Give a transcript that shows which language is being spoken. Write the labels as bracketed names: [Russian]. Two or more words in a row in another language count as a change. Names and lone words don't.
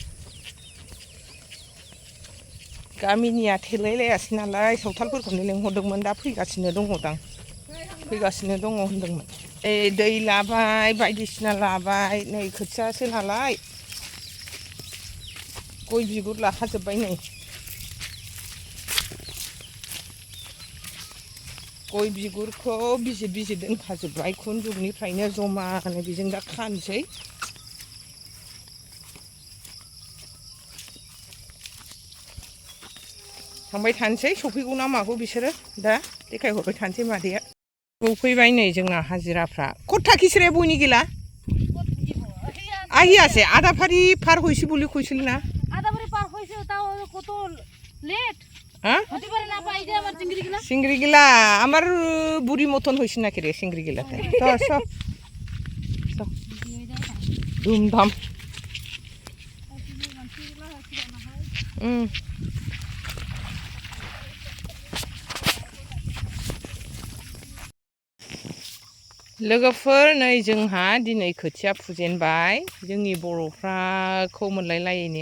[Bodo] गामिनिया थेलायलायासै नालाय सावथालफोरखौनो लेंहरदोंमोन दा फैगासिनो दङ होनदोंमोन दै लाबाय बायदिसिना लाबाय नै खोथियासो नालाय गय बिगुर लाखाजोब्बाय नै गय बिगुरखौ बिजिर दोनखाजोब्बाय खुनजुगनिफ्रायनो जमानो बेजों दा खानोसै थांबाय थानोसै सफैगौ ना मागौ बिसोरो दा देखायहरबाय थानोसै मादैया फैबाय नै जोंना हाजिराफ्रा खथा खिसरे बयनि गैला [Bangla] আহিয়াছে আধা ফারি পার হইছে বলে কইছিল না আধা ফারি পার হইছে তাও কত লেট হ্যাঁ হতে পারে না পাই যে আমার চিংড়ি গিলা আমার বুড়ি মতন হইছে নাকি রে চিংড়ি গিলাতে তো সব [Bodo] ধুমধাম लोगोफोर नै जोंहा दिनै खोथिया फुजेनबाय जोंनि बर'फ्राखौ मोनलायलायैनि